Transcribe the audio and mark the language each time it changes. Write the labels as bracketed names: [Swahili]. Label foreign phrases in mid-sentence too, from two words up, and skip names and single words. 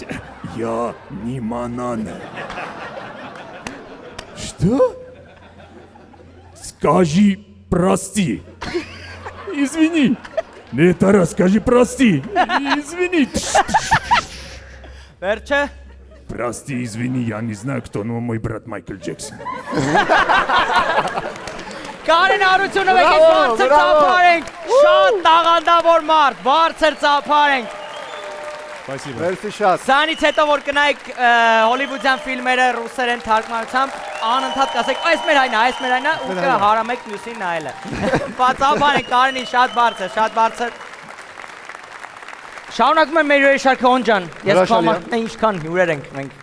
[Russian] Я не Манана. Что? Скажи прости. Извини. Это раз скажи прости. Извини. [Armenian] Վերջը [Russian] Прости, извини, я не знаю, кто, но мой брат Майкл Джексон. [Armenian] Կարեն Արությունով եկեք բարձր ծափարենք, շատ տաղանդավոր մարդ, բարձր ծափարենք։ Спасибо։ Մերսի շատ։ Սրանից հետո որ կնայեք հոլիվուդյան ֆիլմերը ռուսերեն թարգմանությամբ, անընդհատ կասեք, այս մեր այնա, ու կհարամեք մյուսին նայելը։ Ծափարենք Կարենի շատ բարձր։ Շարունակում եմ մեր հյուրերի շարքը Օնջան, ես կհամարտ ինչքան հյուրեր ենք մենք։